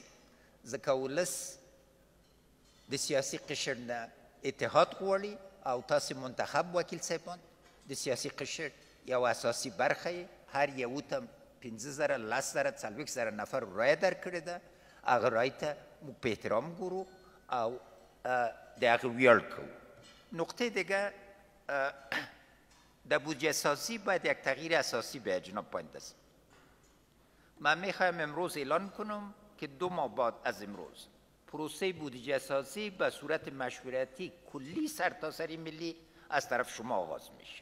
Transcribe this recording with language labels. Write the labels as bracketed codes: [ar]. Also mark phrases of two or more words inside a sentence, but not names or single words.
[ps] ځکه ولس د سیاسي قشر نه اتحاد غواړي او تاسو منتخب وکیل صاحبان د سیاسي قشر یو اساسي برخه یې، هر یو ته 15,000 10,000 40,000 نفر رایه درکړې ده. هغه رایې ته موږ په احترام ګورو او د هغه ویاړ کوو. [fa] نقطه دیگه، در بودجه سازی باید یک تغییر اساسی به جناب پایندست. من میخوایم امروز اعلان کنم که 2 ماه بعد از امروز پروسه بودجه سازی به صورت مشورتی کلی سرتاسری ملی از طرف شما آغاز میشه.